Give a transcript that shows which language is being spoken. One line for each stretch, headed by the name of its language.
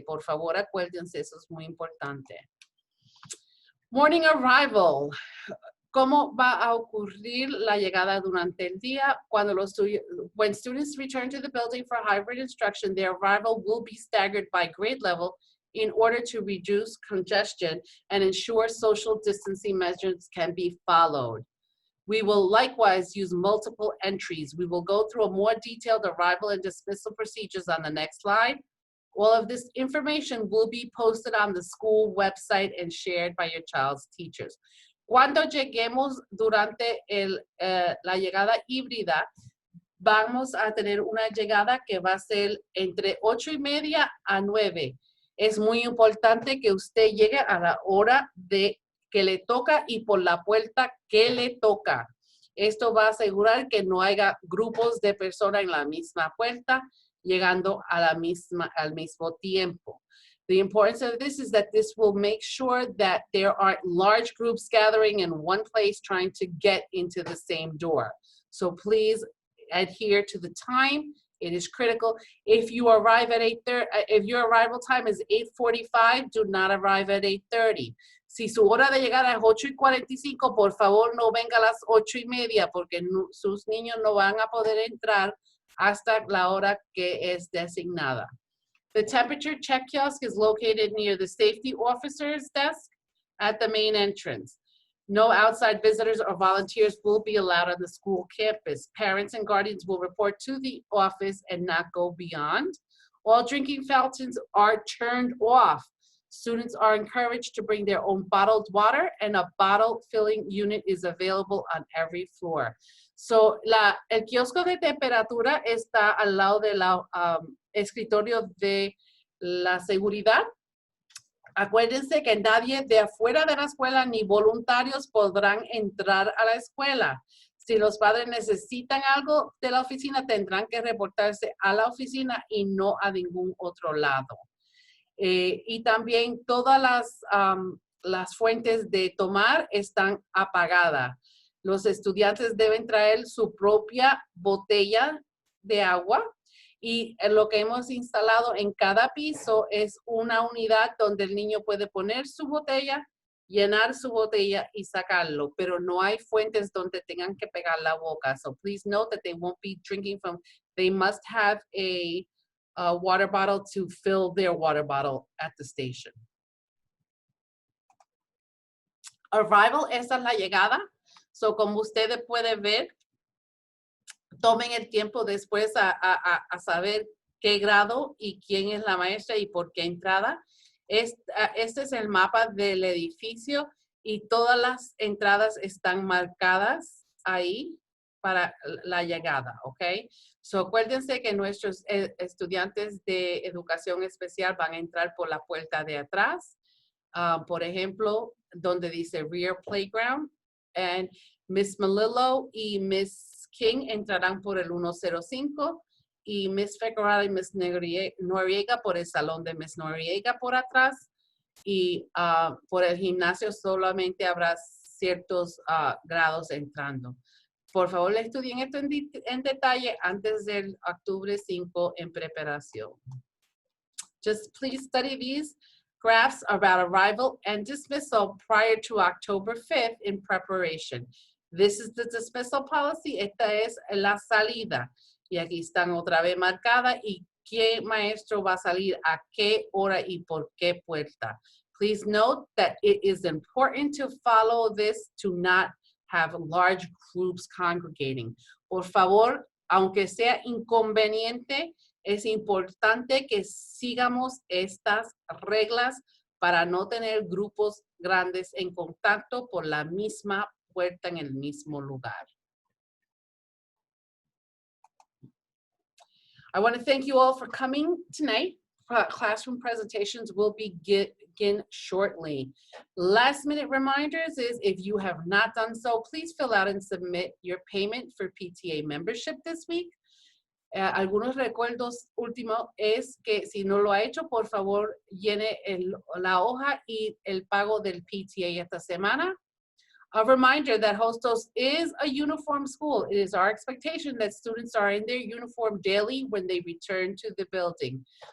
Spanish: Por favor, acuérdense, eso es muy importante.
English: Morning arrival.
Spanish: ¿Cómo va a ocurrir la llegada durante el día?
English: When students return to the building for hybrid instruction, their arrival will be staggered by grade level in order to reduce congestion and ensure social distancing measures can be followed. We will likewise use multiple entries. We will go through a more detailed arrival and dismissal procedures on the next slide. All of this information will be posted on the school website and shared by your child's teachers.
Spanish: Cuando lleguemos durante la llegada híbrida, vamos a tener una llegada que va a ser entre 8:30 a 9. Es muy importante que usted llegue a la hora que le toca y por la puerta que le toca. Esto va a asegurar que no haya grupos de personas en la misma puerta llegando al mismo tiempo.
English: The importance of this is that this will make sure that there aren't large groups gathering in one place trying to get into the same door. So please adhere to the time. It is critical. If you arrive at 8:30, if your arrival time is 8:45, do not arrive at 8:30.
Spanish: Si su hora de llegar es 8:45, por favor no venga a las 8:30 porque sus niños no van a poder entrar hasta la hora que es designada.
English: The temperature check kiosk is located near the safety officer's desk at the main entrance. No outside visitors or volunteers will be allowed on the school campus. Parents and guardians will report to the office and not go beyond. All drinking fountains are turned off. Students are encouraged to bring their own bottled water, and a bottle filling unit is available on every floor.
Spanish: So, el kiosco de temperatura está al lado del escritorio de la seguridad. Acuérdense que nadie de afuera de la escuela ni voluntarios podrán entrar a la escuela. Si los padres necesitan algo de la oficina, tendrán que reportarse a la oficina y no a ningún otro lado. Y también todas las fuentes de tomar están apagadas. Los estudiantes deben traer su propia botella de agua. Y lo que hemos instalado en cada piso es una unidad donde el niño puede poner su botella, llenar su botella y sacarlo, pero no hay fuentes donde tengan que pegar la boca.
English: So please note that they won't be drinking from, they must have a water bottle to fill their water bottle at the station.
Spanish: Arrival, esa es la llegada. So como ustedes pueden ver, tomen el tiempo después a saber qué grado y quién es la maestra y por qué entrada. Este es el mapa del edificio y todas las entradas están marcadas ahí para la llegada, ¿ok? So, acuérdense que nuestros estudiantes de educación especial van a entrar por la puerta de atrás. Por ejemplo, donde dice Rear Playground. And Miss Melillo y Miss King entrarán por el 105 y Miss Figueroa y Miss Noriega por el salón de Miss Noriega por atrás, y por el gimnasio solamente habrá ciertos grados entrando. Por favor, estudien esto en detalle antes del octubre 5 en preparación.
English: Just please study these graphs about arrival and dismissal prior to October 5th in preparation. This is the dismissal policy.
Spanish: Esta es la salida. Y aquí están otra vez marcadas y qué maestro va a salir a qué hora y por qué puerta.
English: Please note that it is important to follow this to not have large groups congregating.
Spanish: Por favor, aunque sea inconveniente, es importante que sigamos estas reglas para no tener grupos grandes en contacto por la misma puerta en el mismo lugar.
English: I want to thank you all for coming tonight. Classroom presentations will begin shortly. Last minute reminders is if you have not done so, please fill out and submit your payment for PTA membership this week.
Spanish: Algunos recuerdos últimos es que si no lo ha hecho, por favor, llene la hoja y el pago del PTA esta semana.
English: A reminder that Hostos is a uniform school. It is our expectation that students are in their uniform daily when they return to the building.